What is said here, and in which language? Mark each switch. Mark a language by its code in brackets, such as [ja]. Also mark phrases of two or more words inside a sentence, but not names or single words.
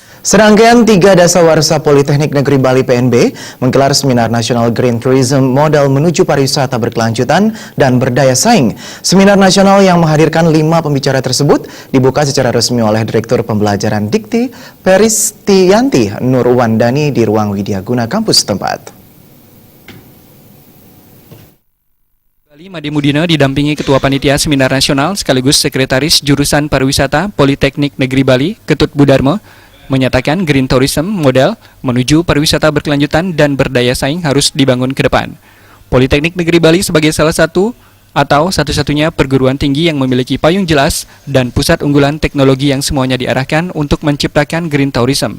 [id] Serangkaian 3 Dasawarsa Politeknik Negeri Bali PNB menggelar seminar nasional Green Tourism Model menuju pariwisata berkelanjutan dan berdaya saing. Seminar nasional yang menghadirkan 5 pembicara tersebut dibuka secara resmi oleh Direktur Pembelajaran Dikti Paristiyanti Nurwandani di ruang Widyaguna kampus setempat. Made Mudina didampingi Ketua Panitia Seminar Nasional sekaligus Sekretaris Jurusan Pariwisata Politeknik Negeri Bali, Ketut Budarmo, menyatakan Green Tourism Model menuju pariwisata berkelanjutan dan berdaya saing harus dibangun ke depan. Politeknik Negeri Bali sebagai salah satu atau satu-satunya perguruan tinggi yang memiliki payung jelas dan pusat unggulan teknologi yang semuanya diarahkan untuk menciptakan Green Tourism.